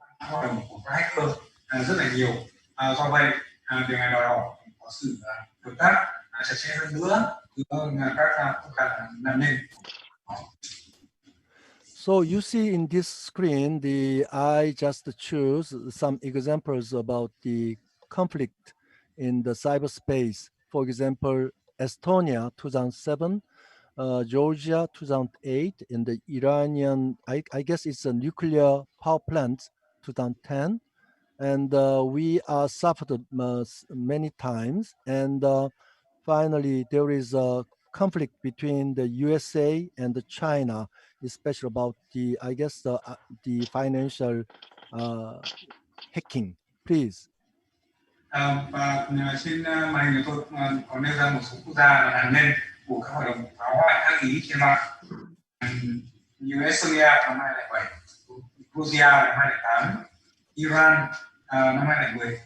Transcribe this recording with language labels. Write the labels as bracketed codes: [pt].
[vi] hoạt động của các hacker rất là nhiều. Do vậy điều này đòi hỏi có sự hợp tác chặt chẽ hơn nữa giữa các nạn nhân. [en] So you see in this screen, I just choose some examples about the conflict in the cyberspace. For example, Estonia 2007, Georgia 2008, and the Iranian, I guess it's a nuclear power plant 2010. And we are suffered many times. And finally, there is a conflict between the USA and the China, especially about the financial hacking. Please. [vi] Và trên màn hình của tôi có nêu ra một số quốc gia là nạn nhân của các hoạt động phá hoại ác ý trên mạng, như Estonia năm 2007, Georgia năm 2008, Iran năm 2010.